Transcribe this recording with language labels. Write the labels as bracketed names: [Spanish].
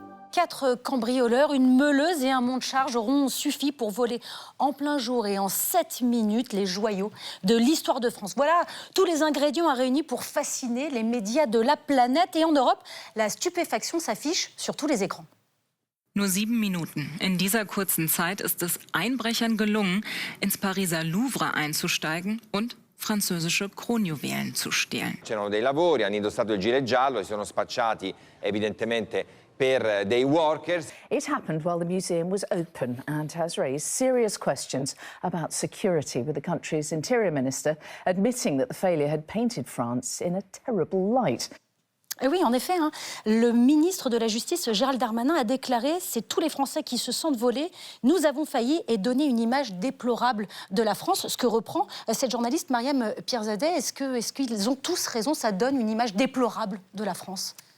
[French] 4 cambrioleurs, une meuleuse et un monte-charge auront suffi pour voler en plein jour et en 7 minutes les joyaux de l'histoire de France. Voilà tous les ingrédients à réunir pour fasciner les médias de la planète. Et en Europe, la stupéfaction s'affiche sur tous les écrans. [German] Nur 7 Minuten. In dieser kurzen Zeit ist es Einbrechern gelungen, ins Pariser Louvre einzusteigen und französische Kronjuwelen zu stehlen. [Italian] C'erano dei lavori, hanno indossato il gilet giallo e si sono spacciati evidentemente per dei workers. [English] It happened while the museum was open and has raised serious questions about security, with the country's interior minister admitting that the failure had painted France in a terrible light. [French] Et oui, en effet, le ministre de la Justice, Gérald Darmanin, a déclaré « C'est tous les Français qui se sentent volés. Nous avons failli et donné une image déplorable de la France ». Ce que reprend cette journaliste Mariam Pierzadeh. Est-ce qu'ils ont tous raison? Ça donne une image déplorable de la France.